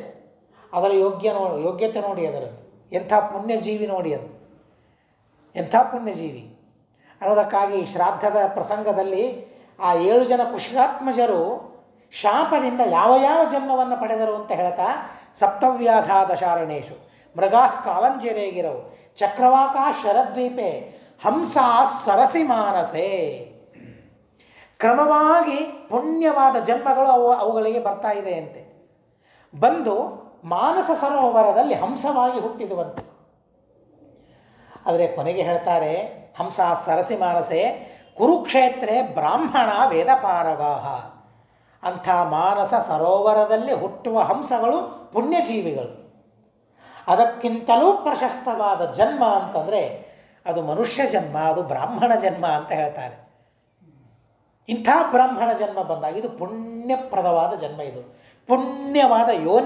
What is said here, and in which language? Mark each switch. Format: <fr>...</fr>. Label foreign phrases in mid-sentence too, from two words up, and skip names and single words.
<kn>ಅದರ ಯೋಗ್ಯತೆ ನೋಡಿ, ಅದರದ್ದು ಎಂಥ ಪುಣ್ಯಜೀವಿ ನೋಡಿ, ಅದು ಎಂಥ ಪುಣ್ಯಜೀವಿ ಅನ್ನೋದಕ್ಕಾಗಿ ಶ್ರಾದ್ದದ ಪ್ರಸಂಗದಲ್ಲಿ ಆ 7 ಜನ ಕುಶಾತ್ಮಜರು ಶಾಪದಿಂದ ಯಾವ ಯಾವ ಜನ್ಮವನ್ನು ಪಡೆದರು ಅಂತ ಹೇಳ್ತಾ,</kn> <sa>ಸಪ್ತವ್ಯಾಧ ದಶಾರಣೇಶು ಮೃಗಾ ಕಾಲಂಜರೇಗಿರವು ಚಕ್ರವಾಕ ಶರದ್ವೀಪೆ ಹಂಸ ಸರಸಿ ಮಾನಸೆ.</sa> <kn>ಕ್ರಮವಾಗಿ ಪುಣ್ಯವಾದ ಜನ್ಮಗಳು ಅವುಗಳಿಗೆ ಬರ್ತಾ ಇದೆಯಂತೆ. ಬಂದು ಮಾನಸ ಸರೋವರದಲ್ಲಿ ಹಂಸವಾಗಿ ಹುಟ್ಟಿದುವಂತೆ. ಆದರೆ ಕೊನೆಗೆ ಹೇಳ್ತಾರೆ,</kn> <sa>ಹಂಸ ಸರಸಿ ಮಾನಸೆ ಕುರುಕ್ಷೇತ್ರೆ ಬ್ರಾಹ್ಮಣ ವೇದಪಾರಗಾಹ.</sa> <kn>ಅಂಥ ಮಾನಸ ಸರೋವರದಲ್ಲಿ ಹುಟ್ಟುವ ಹಂಸಗಳು ಪುಣ್ಯಜೀವಿಗಳು. ಅದಕ್ಕಿಂತಲೂ ಪ್ರಶಸ್ತವಾದ ಜನ್ಮ ಅಂತಂದರೆ ಅದು ಮನುಷ್ಯ ಜನ್ಮ, ಅದು ಬ್ರಾಹ್ಮಣ ಜನ್ಮ ಅಂತ ಹೇಳ್ತಾರೆ. ಇಂಥ ಬ್ರಾಹ್ಮಣ ಜನ್ಮ ಬಂದಾಗ ಇದು ಪುಣ್ಯಪ್ರದವಾದ ಜನ್ಮ, ಇದು ಪುಣ್ಯವಾದ ಯೋನಿ.</kn>